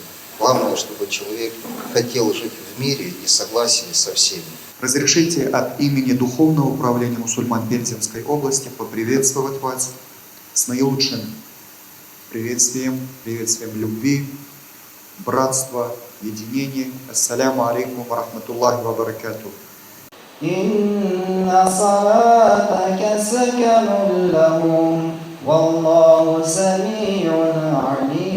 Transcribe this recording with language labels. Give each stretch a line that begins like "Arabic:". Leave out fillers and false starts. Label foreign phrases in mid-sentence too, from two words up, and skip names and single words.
Russian: Главное, чтобы человек хотел жить в мире и согласии со всеми. Разрешите от имени Духовного управления мусульман Пензенской области поприветствовать вас с наилучшим приветствием любви, братства, единения.
Arabic: السلام عليكم ورحمة الله وبركاته. إن صلاتك سكن لهم والله سميع عليم.